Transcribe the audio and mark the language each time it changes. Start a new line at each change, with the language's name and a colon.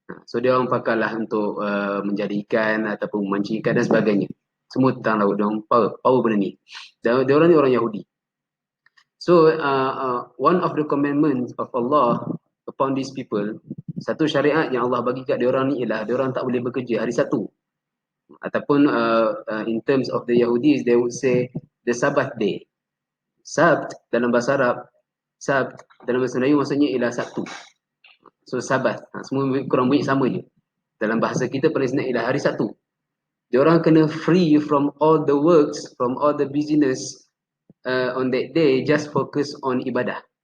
Malay: So diorang pakailah untuk menjadi ikan ataupun memancing ikan dan sebagainya. Semua tentang laut, diorang power benda ni. Diorang ni orang Yahudi.
English: So one of the commandments of Allah upon these people,
Malay: satu syariat yang Allah bagi kat diorang ni ialah diorang tak boleh bekerja hari Sabtu. Ataupun
English: in terms of the Yahudis, they would say the Sabbath day.
Malay: Sabt dalam bahasa Arab, Sabt dalam bahasa Melayu maksudnya ialah Sabtu. So Sabat, semua kurang bunyi sama je. Dalam bahasa kita paling senang ialah hari Sabtu. Diorang kena
English: free from all the works, from all the business on that day, just focus on ibadah.